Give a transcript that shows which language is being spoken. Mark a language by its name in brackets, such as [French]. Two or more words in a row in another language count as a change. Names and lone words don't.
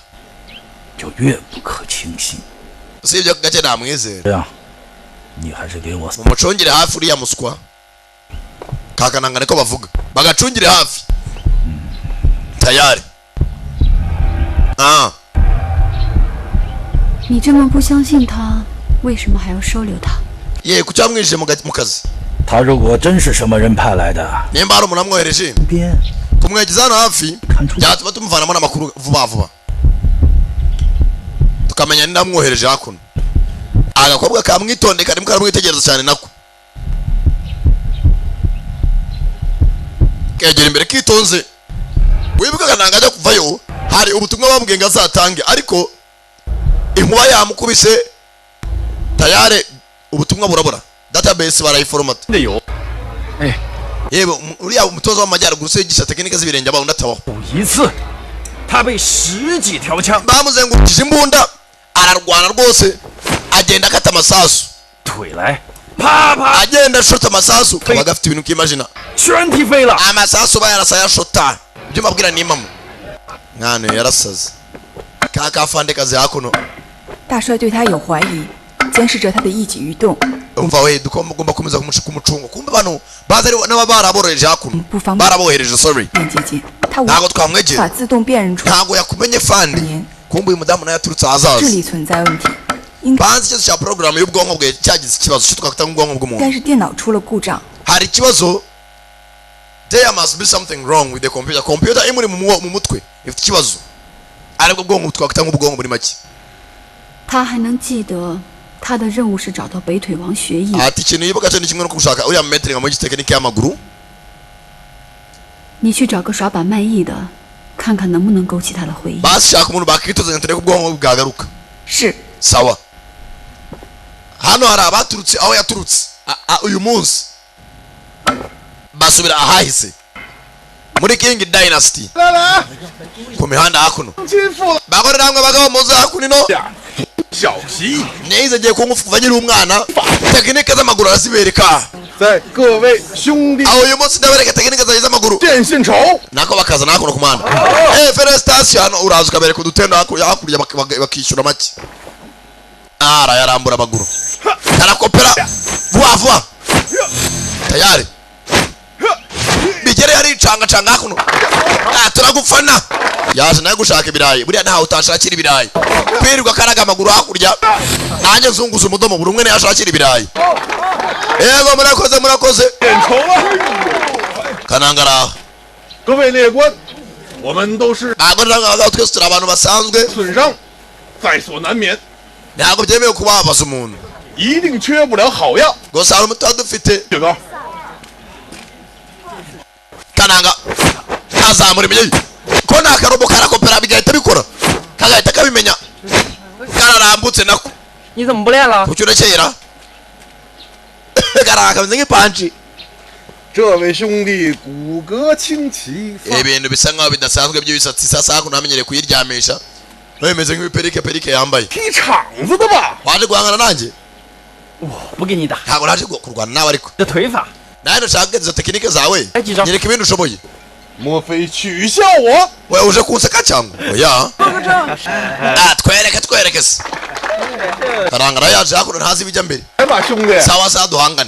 [Chinese] 就越不可轻信。 [Kinyarwanda] usibye ko gake namwizera [Chinese] 这样，你还是给我 [Kinyarwanda] mumucungire hafi uriya muswa kakananga niko bavuga bagacungire hafi tayari [Chinese] 你这么不相信他，为什么还要收留他？ [Kinyarwanda] ye kuki wamwinjije mu kazi [Chinese] 他如果真是什么人派来的， [Kinyarwanda] nimba hari umuntu amwohereje [Chinese] 边 [Kinyarwanda] kumwegeza hano hafi [Chinese] 看出 [Kinyarwanda] byatuma tumuvanamo n'amakuru vuba vuba tukamenya ninde amwohereje hakuno agakobwa kamwitonde karimo karamwitegereza cyane nako kegera imbere kitonze wibukaga nanga ajya kuvayo hari ubutumwa bambwiye ngo azatange ariko inkuba yamukubise tayare ubutumwa burabura database barayiforomata yewe uriya umutoza w'amajyaruguru se yigisha tekinike z'ibirenge abaho ndatabaho [Chinese] 一次，他被10几条枪 [Kinyarwanda] bamuzengurukije imbunda ararwana rwose agenda akata amasasu [Chinese] 腿来，啪啪， [Kinyarwanda] agenda ashota amasasu kaba gafite ibintu kimajina [Chinese] 全踢飞了。 [Kinyarwanda] amasasu bayarasa yashota ibyo mbabwira ni impamo mwana yarasaze ka kafande kazi hakuno [Chinese] 大帅对他有怀疑，监视着他的一举一动， [Kinyarwanda] umva we ugomba kumeza kumucunga kumbe bano baza n'aba baraborohereje hakuno barabohereje sorry [Chinese] 眼姐姐，他无 [Kinyarwanda] ntago twamwegera [Chinese] 法自动辨认出 [Kinyarwanda] ntago yakumenye fandi kumbe uyu mudamu nawe yaturutse ahazaza [Chinese] 智力存在问题， [Kinyarwanda] banzi ikibazo cya porogaramu y'ubwonko bwe cyagize ikibazo cyo twakwita nk'ubwonko [Chinese] 应 [Kinyarwanda] bw'umuntu [Chinese] 该是电脑出了故障。 [Kinyarwanda] hari ikibazo [English] there must be something wrong with the computer [Kinyarwanda] imuri mu mutwe ifite ikibazo aribwo bwonko twakwita nk'ubwonko muri make [Chinese] 他还能记得他的任务是找到北腿王学艺。 [Kinyarwanda] ati ikintu yibuka cyo ni kimwe no gushaka uriya metri nka muri tekinike y'amaguru [Chinese] 你去找个耍把卖艺的，看看能不能勾起他的回忆。 [Kinyarwanda] bashaka umuntu bakitozanya turebe ko ubwonko bwagaruka [Chinese] 是 [Kinyarwanda] sawa hano hari abaturutse aho yaturutse uyu munsi basubira ahahise muri King Dynasty ku mihanda hakuno bakorera hamwe abagabo muze hakuno ino [Chinese] 小习 [Kinyarwanda] nize agiye kungufu kuva nyiri umwana tekinike z'amaguru arazibereka [Chinese] 在各位兄弟 [Kinyarwanda] aho uyu munsi ndabereka tekinike z'amaguru [Chinese] 见信仇 [Kinyarwanda] nako bakazana hakuno ku muhanda felicitation hano uraza ukabereka udutendo hakurya bakishyura make arayarambura amaguru arakopera vuba vuba tayari bigere yaricangacanga hakuno turagufana yaje nawe gushaka ibirayi buriya ntawe utashakira ibirayi kwirirwa karaga amaguru hakurya nanjye nzunguza umudomo buri umwe ntiyashakira ibirayi yego murakoze kanangara [Chinese] 各位列官，我们都是 [Kinyarwanda] abagabo twese turi abantu basanzwe [Chinese] 损伤在所难免， [Kinyarwanda] ntabwo byemewe kubabaza umuntu [Chinese] 一定缺不了好药。 [Kinyarwanda] gusa hari umuti dufite [Chinese] 雪糕， [Kinyarwanda] kananga azamura imyeyi ko nta karobo karakopera bigahita bikora kagahita kabimenya kararambutse nako [Chinese] 你怎么不练了？ [Kinyarwanda] kuki urekera karanga kameze nk'ipanji [Chinese] 这位兄弟骨骼清奇， [Kinyarwanda] ibintu bisa nkaho bidasanzwe by'ibisatsi sasa hakuno hamenyereye kuyiryamisha bimeze nk'ibiperike yambaye [Chinese] 踢场子的吧？ [Kinyarwanda] waje guhangana nanjye [Chinese] 我不跟你打， [Kinyarwanda] ntabwo naje kurwana nawe ariko [Chinese] 这腿法， [Kinyarwanda] nawe ntushaka izo tekinike zawe nyereka ibintu ushoboye [Chinese] 莫非取笑我？ [Kinyarwanda] we uje kunseka cyangwa oya twereke se karangara yaje hakuno ntazi ibijya mbere [Chinese] 来吧，兄弟， [Kinyarwanda] sawa sawa duhangane